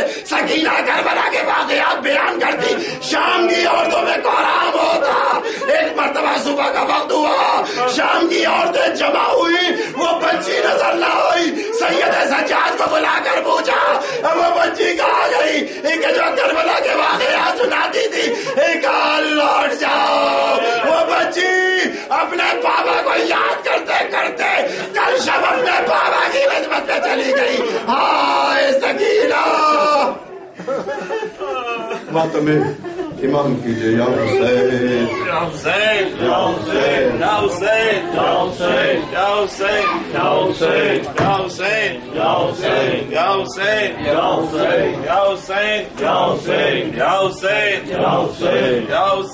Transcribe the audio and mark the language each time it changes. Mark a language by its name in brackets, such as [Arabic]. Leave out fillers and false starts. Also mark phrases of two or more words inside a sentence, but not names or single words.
[Urdu] سکینہ کربلا کے واقعات بیان کرتی، شام کی عورتوں میں کوہرام ہوتا، ایک مرتبہ صبح کا وقت ہوا، شام کی عورتیں جمع ہوئی، وہ بچی نظر نہ آئی، سید سجاد کو بلا کر پوچھا وہ بچی کہاں گئی، ایک جو کربلا کے واقعات سناتی تھی، ایک لوٹ جاؤ، وہ بچی اپنے بابا کو یاد کرتے کرتے کل شب اپنے بابا کی خدمت میں چلی گئی۔ ہائے سکینہ، بات میں امام کیجیے یا حسین یا حسین یا حسین یا حسین یا حسین یا حسین یا حسین یا حسین یا حسین یا حسین یا حسین یا حسین یا حسین یا حسین یا حسین یا حسین